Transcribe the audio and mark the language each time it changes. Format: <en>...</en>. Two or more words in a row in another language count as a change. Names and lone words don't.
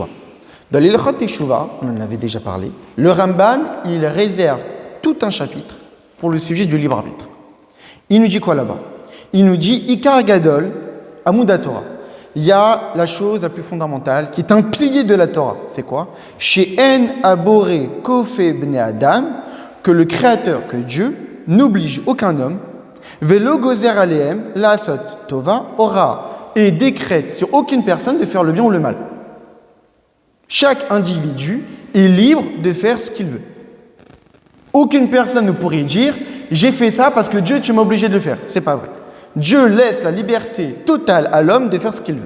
<fr>Dans les lois de Teshuvah, on en avait déjà parlé, le Rambam, il réserve tout un chapitre pour le sujet du libre arbitre. Il nous dit quoi là-bas? Il nous dit</fr> <he>עיקר גדול עמוד תורה.</he> <fr>Il y a la chose la plus fondamentale qui est un pilier de la Torah. C'est quoi?</fr> <he>שאין הבורא כופה בני אדם,</he> <fr>que le Créateur, que Dieu, n'oblige aucun homme,</fr> <he>ולא גוזר עליהם לעשות טובה,</he> <fr>ora, et décrète sur aucune personne de faire le bien ou le mal. Chaque individu est libre de faire ce qu'il veut. Aucune personne ne pourrait dire « j'ai fait ça parce que Dieu, tu m'as obligé de le faire ». C'est pas vrai. Dieu laisse la liberté totale à l'homme de faire ce qu'il veut.</fr>